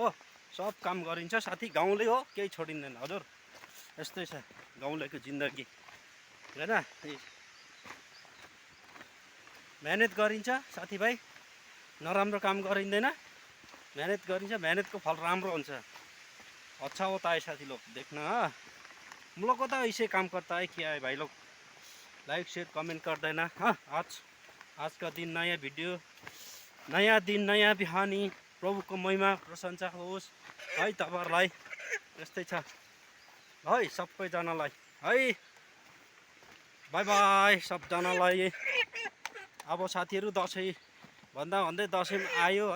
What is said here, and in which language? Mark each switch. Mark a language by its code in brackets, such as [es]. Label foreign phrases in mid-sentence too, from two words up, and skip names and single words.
[ne] सब काम गरिन्छ साथी, गाउँले हो, केही छोडिँदैन हजुर। यस्तै छ गाउँलेको जिन्दगी होइन। मेहनत गरिन्छ साथीभाइ, नराम्रो काम गरिँदैन, मेहनत गरिन्छ, मेहनतको फल राम्रो हुन्छ। [hi] अच्छा होता है साथी लोग, देखना हाँ। हम लोग को तो ऐसे काम करता है, क्या है भाई लोग, [en] like share comment [hi] कर देना हाँ। आज का दिन [ne] नयाँ भिडियो, नयाँ दिन, नयाँ बिहानी, प्रभुको महिमा प्रशंसा होस् है तपाईँहरूलाई। यस्तै छ है सबैजनालाई है, [en] bye bye [ne] सबजनालाई। अब साथीहरू दसैँ भन्दा भन्दै दसैँ आयो है।